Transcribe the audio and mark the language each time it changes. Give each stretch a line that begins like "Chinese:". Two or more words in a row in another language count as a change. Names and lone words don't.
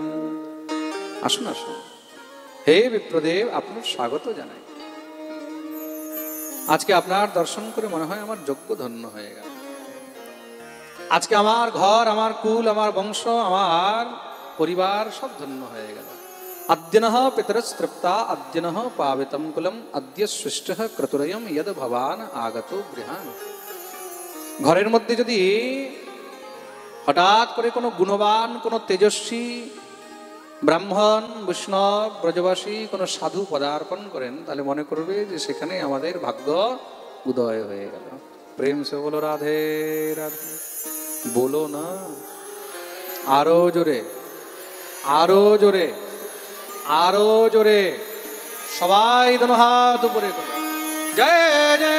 Bangla: আসুন আসুন, হে বিপ্রদেব, আপনার স্বাগত জানাই। আজকে আপনার দর্শন করে মনে হয় আমার যজ্ঞ ধন্য হয়ে গেল। আজকে আমার ঘর, আমার কুল, আমার বংশ, আমার পরিবার সব ধন্য হয়ে গেল।
Sanskrit: अद्यनः पितरस्तृप्ता अद्यनः पावितं कुलम अद्य सृष्टः क्रतुरयम यद भवान आगतो गृहान।
Bangla: ঘরের মধ্যে যদি হঠাৎ করে কোনো গুণবান, কোনো তেজস্বী ব্রাহ্মণ, বৈষ্ণব, ব্রজবাসী কোনো সাধু পদার্পণ করেন, তাহলে মনে করবে যে সেখানে আমাদের ভাগ্য উদয় হয়ে গেল।
Hindi: प्रेम से बोलो राधे राधे,
Bangla: বলো না আরো জোরে, আরো জোরে, আরো জোরে, সবাই দোনো হাত উপরে করে জয় জয়